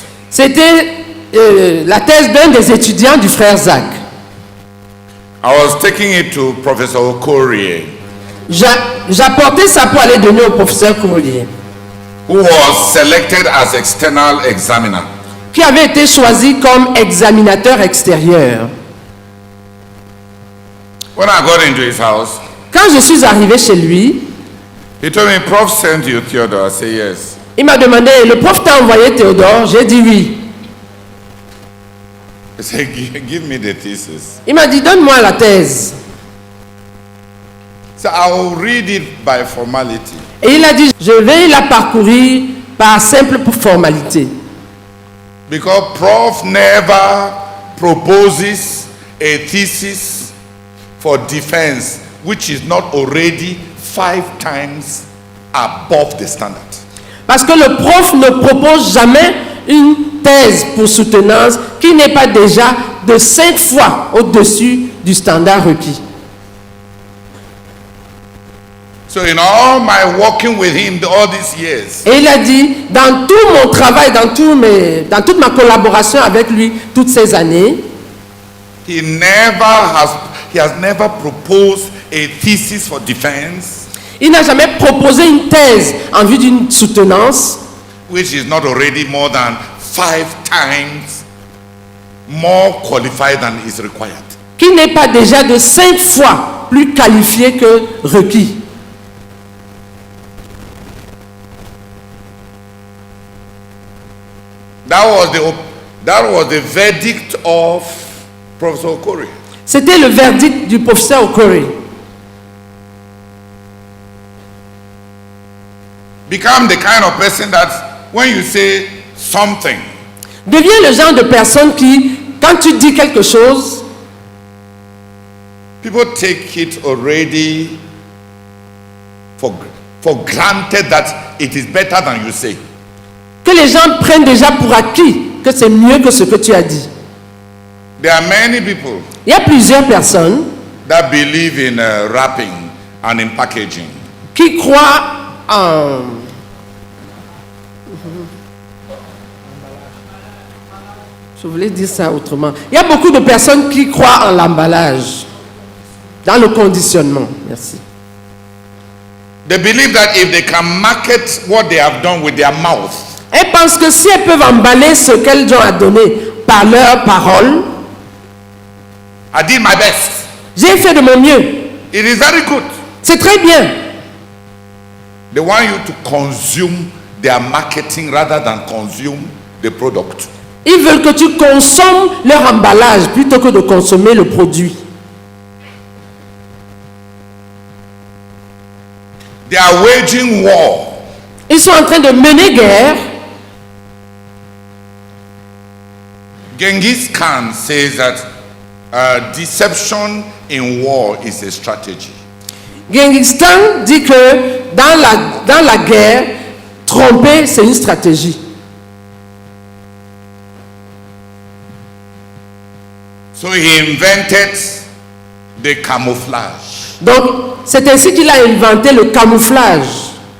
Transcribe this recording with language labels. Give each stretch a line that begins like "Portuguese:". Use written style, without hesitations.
French: C'était la thèse d'un des étudiants du frère Zach.
English: I was taking it to Professor Okorie,
French: J'apportais ça pour aller donner au professeur Courrier,
English: who was selected as external examiner.
French: qui avait été choisi comme examinateur extérieur.
English: When I got into his house,
French: Quand je suis arrivé chez lui,
English: he told me, Prof sent you Theodore. I said, yes.
French: il m'a demandé, le prof t'a envoyé Théodore? J'ai dit oui.
English: He said, give me the thesis.
French: Il m'a dit, donne-moi la thèse.
English: So I will read it by formality.
French: Et il a dit, je vais la parcourir par simple formalité.
English: Because Prof never proposes a thesis for defense which is not already 5 times above the standard.
French: Parce que le prof ne propose jamais une thèse pour soutenance qui n'est pas déjà de 5 fois au-dessus du standard requis.
English: So in all my working with him all these years,
French: Et il a dit, dans tout mon travail, dans toute ma collaboration avec lui, toutes ces années,
English: he has never proposed a thesis for defense
French: il n'a jamais proposé une thèse en vue d'une soutenance
English: which is not already more than 5 times more qualified than is required.
French: qui n'est pas déjà de 5 fois plus qualifiée que requis.
English: That was the verdict of Professor Okorie.
French: C'était le verdict du professeur Okorie.
English: Become the kind of person that when you say something,
French: Deviens le genre de personne qui, quand tu dis quelque chose,
English: people take it already for granted that it is better than you say.
French: que les gens prennent déjà pour acquis que c'est mieux que ce que tu as dit.
English: There are many people
French: Il y a plusieurs personnes
English: that believe in wrapping and in packaging.
French: qui croient en... Je voulais dire ça autrement. Il y a beaucoup de personnes qui croient en l'emballage, dans le conditionnement. Merci.
English: They believe that if they can market what they have done with their mouth,
French: Elles pensent que si elles peuvent emballer ce qu'elles ont donné par leurs paroles,
English: I did my best.
French: j'ai fait de mon mieux.
English: It is very good.
French: C'est très bien.
English: They want you to consume their marketing rather than consume the product.
French: Ils veulent que tu consommes leur emballage plutôt que de consommer le produit.
English: They are waging war.
French: Ils sont en train de mener guerre.
English: Genghis Khan says that deception in war is a strategy.
French: Genghis Khan dit que dans la guerre, tromper, c'est une stratégie.
English: So he invented the camouflage.
French: Donc, c'est ainsi qu'il a inventé le camouflage.